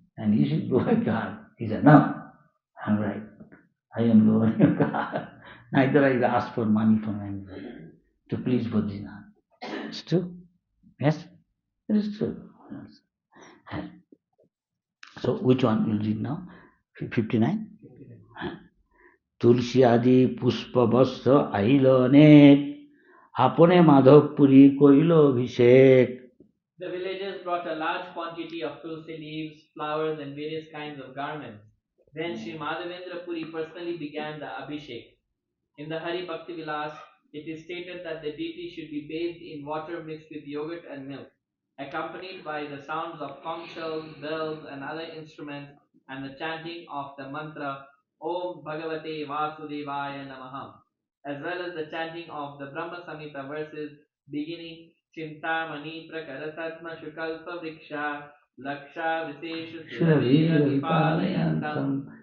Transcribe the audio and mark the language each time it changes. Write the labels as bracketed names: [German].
[English] And you should go by car. He said, no, I'm right. I am going your car. Neither I will ask for money from anybody to please Badrinath. It's true. Yes, it is true. Yes. So which one will read now? 59? [Bangla] তুলসী আদি পুষ্পবস্ত্র আইল অনেক আপনে মাধবপুরী কইল অভিষেক. [English] The villagers brought a large quantity of tulsi leaves, flowers, and various kinds of garments. Then Sri Madhavendra Puri personally began the Abhishek. In the Hari Bhakti Vilas, it is stated that the deity should be bathed in water mixed with yogurt and milk, accompanied by the sounds of conch shells, bells, and other instruments, and the chanting of the mantra Om Bhagavate Vasudevaya Namaham, as well as the chanting of the Brahma Samhita verses beginning Chintamani Prakaratatma Shukalpa Vriksha Laksha Visesha Suravira Vipalayantam